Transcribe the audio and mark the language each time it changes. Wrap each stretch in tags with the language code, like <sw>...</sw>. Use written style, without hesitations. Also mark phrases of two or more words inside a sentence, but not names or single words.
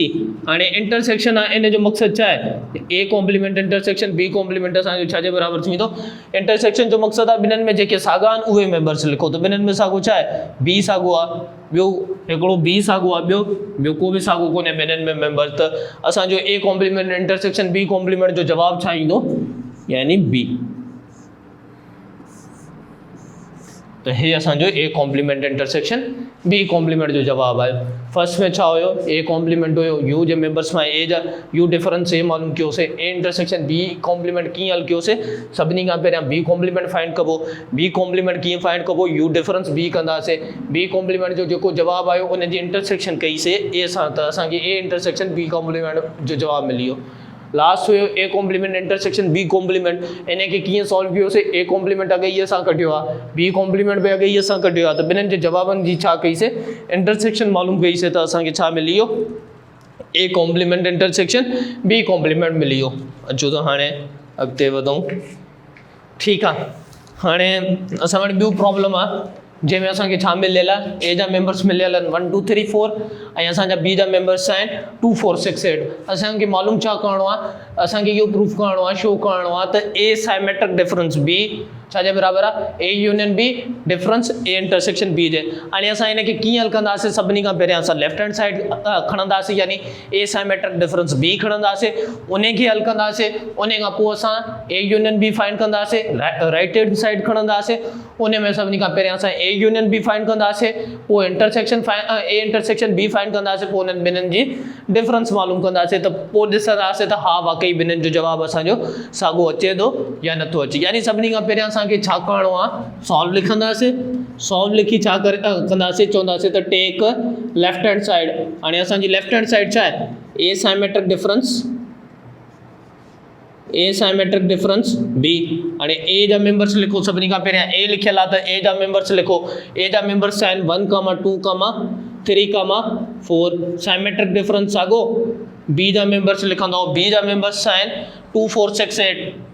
<sd>हाणे इंटरसेक्शन आहे, इन जो मक़सद छा आहे,</sd> <en>A complement intersection B complement</en> <sd>असांजो छाजे बराबर थींदो, इंटरसेक्शन जो मक़सद आहे ॿिन्हिनि में जेके साॻा आहिनि उहे मेंबर्स लिखो। त ॿिन्हिनि में साॻियो छा आहे, बी साॻियो आहे, ॿियो हिकिड़ो बी साॻियो आहे, ॿियो को बि साॻियो कोन्हे ॿिन्हिनि में मेंबर्स। त असांजो</sd> <en>A complement intersection B complement</en> <sd>जो जवाब छा ईंदो, यानी बी। तो हे असांजो</sd> <en>A complement intersection B complement</en> <sd>जो जवाब आयो। फर्स्ट में छा हुयो,</sd> <en>A complement</en> <sd>हुयो, यू जे मेंबर्स में ए जा</sd> <en>U difference A</en> <sd>मालूम कयोसीं,</sd> <en>A intersection B complement</en> <sd>कीअं हल कयोसीं, सभिनी खां पहिरियां</sd> <en>B complement find</en> <sd>कबो।</sd> <en>B complement</en> <sd>कीअं फाइंड कबो,</sd> <en>U difference B</en> <sd>कंदासीं,</sd> <en>B complement</en> <sd>जो जेको जवाब आयो उन जी इंटरसेक्शन कईसीं ए सां, त असांखे</sd> <en>A intersection B complement</en> <sd>जो जवाब मिली वियो। लास्ट हुयो</sd> <en>A complement intersection B complement,</en> <sd>इन खे कीअं सॉल्व कयोसीं,</sd> <en>A complement</en> <sd>अगई सां कढियो आहे,</sd> <en>B complement</en> <sd>बि अगई सां कढियो आहे, त ॿिन्हिनि जे जवाबनि जी छा कईसीं, इंटरसेक्शन मालूम कईसीं, त असांखे छा मिली वियो,</sd> <en>A complement intersection B complement</en> <sd>मिली वियो। अचो त हाणे अॻिते वधूं, ठीकु आहे। हाणे असां वटि ॿियो प्रॉब्लम आहे जंहिंमें असांखे छा मिलियल आहे, ए जा मेंबर्स मिलियल आहिनि 1 2 3 4 ऐं असांजा बी जा मेंबर्स आहिनि 2 4 6 8। असांखे मालूम छा करणो आहे, असांखे इहो प्रूफ करणो आहे, शो करणो आहे त</sd> <en>A symmetric difference B</en> <sd>छाजे बराबर आहे,</sd> <en>A union B difference A intersection B</en> <sd>जे। हाणे असां हिनखे कीअं हल कंदासीं, सभिनी खां पहिरियां असां</sd> <en>left hand side</en> <sd>खणंदासीं, यानी</sd> <en>A symmetric difference B</en> <sd>खणंदासीं, उन खे हल कंदासीं, उन खां पोइ असां</sd> <en>A union B find</en> <sd>कंदासीं,</sd> <en>right hand side</en> <sd>खणंदासीं, उन में सभिनी खां पहिरियां असां</sd> <en>A union B find</en> <sd>कंदासीं, पोइ</sd> <en>intersection A intersection B find</en> <sd>कंदासीं, पोइ उन्हनि ॿिन्हिनि जी डिफरेंस मालूम कंदासीं, त पोइ ॾिसंदासीं त हा वाकई ॿिन्हिनि जो जवाबु असांजो साॻियो अचे थो या नथो अचे। यानी सभिनी खां पहिरियां असांखे छा करणो आहे, सॉल्व लिखंदासीं, सॉल्व लिखी छा कंदासीं, चवंदासीं त</sd> <en>take left hand side.</en> <sd>हाणे असांजी</sd> <en>left hand side</en> <sd>छा आहे,</sd> <en>A symmetric difference, A symmetric difference B.</en> <sd>हाणे ए जा मेंबर्स लिखो, सभिनी खां पहिरियां ए लिखियल आहे, त ए जा मेंबर्स लिखो, ए जा मेंबर्स आहिनि 1 2 3 4।</sd> <en>symmetric difference</en> <sd>साॻो, बी जा मेंबर्स लिखंदो, बी जा मेंबर्स आहिनि 2 4 6 8।</sd>